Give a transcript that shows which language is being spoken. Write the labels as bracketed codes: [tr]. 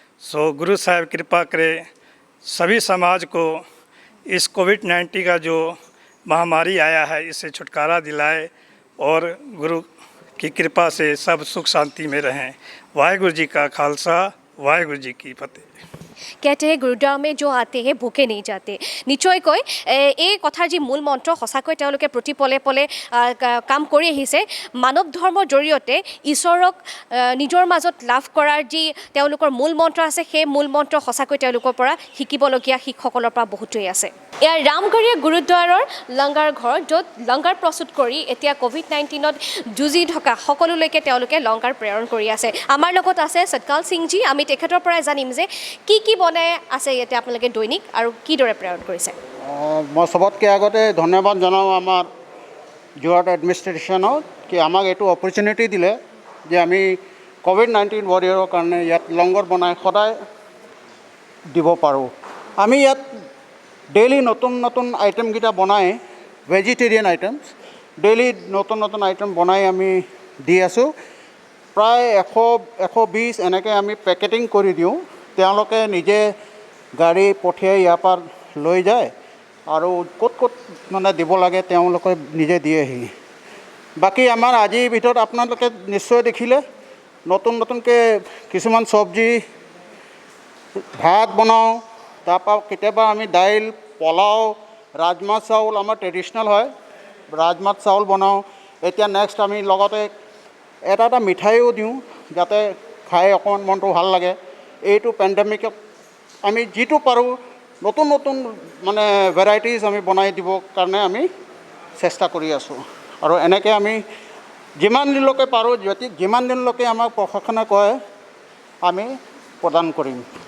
[hi] सो गुरु साहब कृपा करे सभी समाज को इस कोविड-19 का जो महामारी आया है इससे छुटकारा दिलाए और गुरु की कृपा से सब सुख शांति में रहें। वाहिगुरु जी का खालसा, वाहिगुरु जी की फतेह। कहते हैं गुरुद्वारा में जो आते हैं भूखे नहीं जाते। [as] নিশ্চয়কৈ এই কথাৰ যি মূল মন্ত্ৰ সঁচাকৈ তেওঁলোকে প্ৰতি পলে পলে কাম কৰি আহিছে। মানৱ ধৰ্মৰ জৰিয়তে ঈশ্বৰক নিজৰ মাজত লাভ কৰাৰ যি তেওঁলোকৰ মূল মন্ত্ৰ আছে, সেই মূল মন্ত্ৰ সঁচাকৈ তেওঁলোকৰ পৰা শিকিবলগীয়া শিক্ষকসকলৰ পৰা বহুতেই আছে। এয়া ৰামগড়ীয়া গুৰুদ্বাৰৰ লংগাৰ ঘৰ, য'ত লংগাৰ প্ৰস্তুত কৰি এতিয়া কোভিড-19ত যুঁজি থকা সকলোলৈকে তেওঁলোকে লংগাৰ প্ৰেৰণ কৰি আছে। আমাৰ লগত আছে সৎকাল সিংজী। আমি তেখেতৰ পৰাই জানিম যে কি কি বনাই আছে ইয়াতে আপোনালোকে দৈনিক আৰু কিদৰে প্ৰেৰণ কৰিছে। মই চবতকৈ আগতে ধন্যবাদ জনাওঁ আমাৰ যোৰহাট এডমিনিষ্ট্ৰেশ্যনক কি আমাক এইটো অপৰচুনিটি দিলে যে আমি কোভিড-19 ৱাৰিয়ৰৰ কাৰণে ইয়াত লংগৰ বনাই সদায় দিব পাৰোঁ। আমি ইয়াত ডেইলি নতুন নতুন আইটেমকেইটা বনাই, ভেজিটেৰিয়ান আইটেমছ ডেইলি নতুন নতুন আইটেম বনাই আমি দি আছোঁ। প্ৰায় 100-120 এনেকৈ আমি পেকেটিং কৰি দিওঁ। তেওঁলোকে নিজে গাড়ী পঠিয়াই ইয়াৰ পৰা লৈ যায় আৰু ক'ত ক'ত মানে দিব লাগে তেওঁলোকে নিজে দিয়েহি। বাকী আমাৰ আজিৰ ভিতৰত আপোনালোকে নিশ্চয় দেখিলে নতুন নতুনকৈ কিছুমান চব্জি, ভাত বনাওঁ, তাৰপৰা কেতিয়াবা আমি দাইল, পোলাও, ৰাজমাহ চাউল আমাৰ ট্ৰেডিশ্যনেল হয়, ৰাজমাহ চাউল বনাওঁ। এতিয়া নেক্সট আমি লগতে এটা মিঠাইও দিওঁ যাতে খাই অকণমান মনটো ভাল লাগে। এইটো পেণ্ডেমিকত আমি যিটো পাৰোঁ নতুন নতুন মানে ভেৰাইটিজ আমি বনাই দিবৰ কাৰণে আমি চেষ্টা কৰি আছোঁ। আৰু এনেকৈ আমি যিমান দিনলৈকে পাৰোঁ, যিমান দিনলৈকে আমাক প্ৰশাসনে কয় আমি প্ৰদান কৰিম।